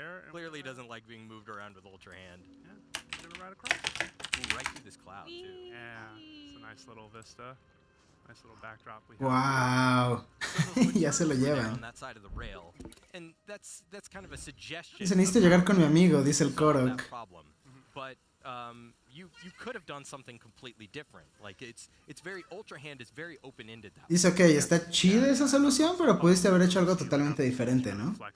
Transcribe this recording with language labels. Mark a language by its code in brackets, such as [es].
[en] Clearly doesn't like being moved around with Ultra Hand. Ooh, right through this cloud too. Yeah, it's a nice little vista. Nice little backdrop we Wow. have. [es] Ya se lo llevan. [en] On that side of the rail. And that's kind of a suggestion. [es] Se necesita llegar con mi amigo, dice el Korok. [en] But you could have done something completely different. Like it's very Ultra Hand is very open-ended. [es] Dice, ok, está chida esa solución, pero pudiste haber hecho algo totalmente diferente, ¿no?